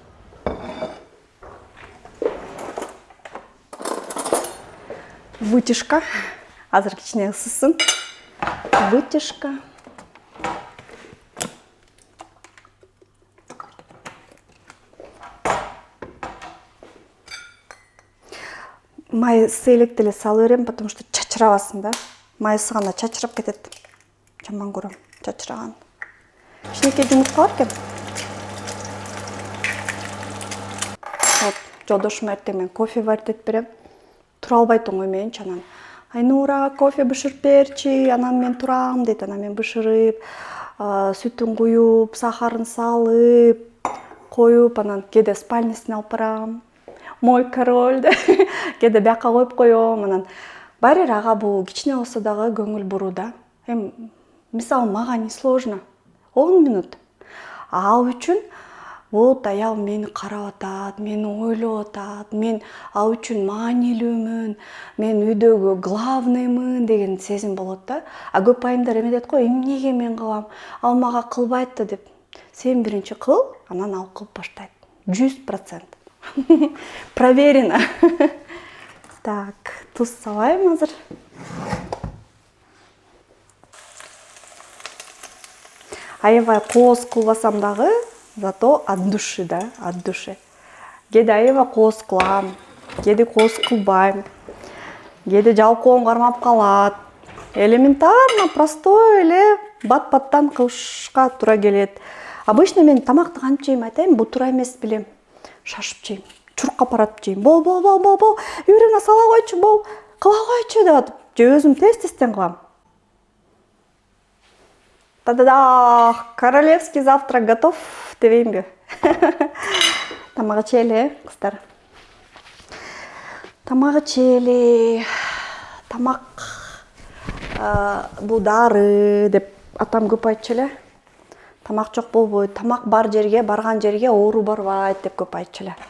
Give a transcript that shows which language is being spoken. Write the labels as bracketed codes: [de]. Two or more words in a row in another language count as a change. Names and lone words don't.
[ky] Вытяжка. Азыр кичине ысысын. Вытяжка. Май селек деле салып берем, [ru] потому что [ky] чачырабасын да. Май ысыганда чачырап кетет. Жаман көрөм чачыраган. Кичинекей жумуртка бар экен. Вот, жолдошум эртең мен кофе варить берем. Тура албайт оңой менчи анан. Айнура, кофе бышырып берчи, анан мен турам дейт, анан мен бышырып, сүтүн куюп, сахарын салып, коюп, анан кээде спальнесине алып барам. [ru] Мой король да. [ky] Кээде бияка коюп коем, анан Барир ага бул кичине болсо дагы көңүл буруу да. Мисалы мага [ru] не сложно. [ky] 10 минут. Ал үчүн вот аялым мени карап атат, мени ойлоп атат, мен ал үчүн маанилүүмүн, мен үйдөгү главныймын деген сезим болот да. А көп айымдар эме дейт го, эмнеге мен кылам, ал мага кылбайт да деп. Сен биринчи кыл, анан ал кылып баштайт. [ru] 100%. Проверено. [ky] Так, туз салайм азыр. Аябай кооз кылбасам дагы, [ru] зато от души, да, от души. [ky] Кээде аябай кооз кылам, кээде кооз кылбайм, кээде жалкоом кармап калат. [ru] Элементарно, простой [ky] эле бат-баттан кылышка туура келет. Обычно мен тамакты кантип жейм айтайын, бул туура эмес билем. Шашып жейм, чурукка баратып жейм. Бол, үйрөнө сала койчу, бол, кыла койчу деп атып, же өзүм тез-тезден кылам. Та-да-да! [ru] Королевский завтрак готов [ky] дебеймби? Тамак ичели, кыздар. Тамак ичели. Тамак бул дары деп атам көп айтчу эле. Тамак жок болбойт, тамак бар жерге, барган жерге оору барбайт деп көп айтчу эле.